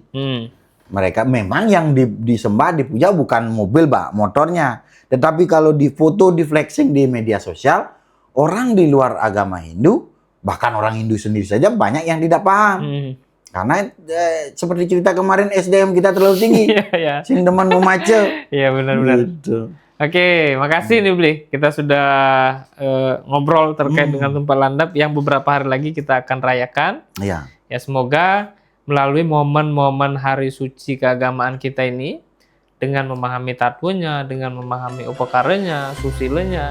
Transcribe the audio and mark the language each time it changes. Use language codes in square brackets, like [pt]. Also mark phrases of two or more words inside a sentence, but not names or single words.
[id] Mereka memang yang disembah dipuja bukan mobil, motornya. Tetapi kalau difoto, di flexing di media sosial, orang di luar agama Hindu, bahkan orang Hindu sendiri saja banyak yang tidak paham. Karena seperti cerita kemarin SDM kita terlalu tinggi. [ban] Sing demen memace. [id] Iya benar-benar. Gitu. Oke, makasih nih Bli. Kita sudah ngobrol terkait dengan tumpak landap yang beberapa hari lagi kita akan rayakan. Iya. Ya semoga melalui momen-momen hari suci keagamaan kita ini dengan memahami tatwanya, dengan memahami upakaranya, susilanya.